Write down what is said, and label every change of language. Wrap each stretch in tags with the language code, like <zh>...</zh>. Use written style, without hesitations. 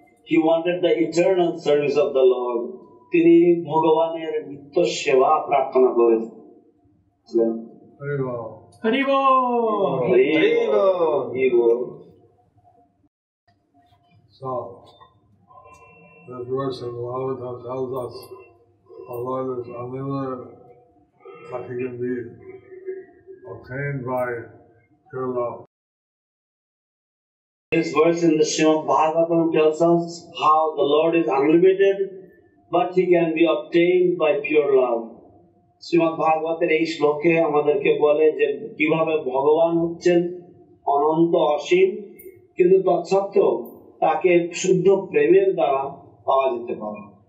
<en>He wanted the eternal service of the Lord.</en> <bn>তিনি ভগবানের নিত্য সেবা প্রার্থনা করেছিলেন.</bn> <en>Very well. Hari Bol! Hari Bol! So, this verse in the Bhagavatam tells us the Lord is unlimited, but He can be obtained by pure love. This verse in the Srimad Bhagavatam tells us how the Lord is unlimited, but He can be obtained by pure love.</en> <bn>Shrimad ভাগবতের এই শ্লোকে আমাদেরকে বলে যে কিভাবে ভগবান হচ্ছেন অনন্ত অসীম, কিন্তু তৎসত্ত্বেও তাকে শুদ্ধ প্রেমের দ্বারা পাওয়া যেতে পারে।</bn>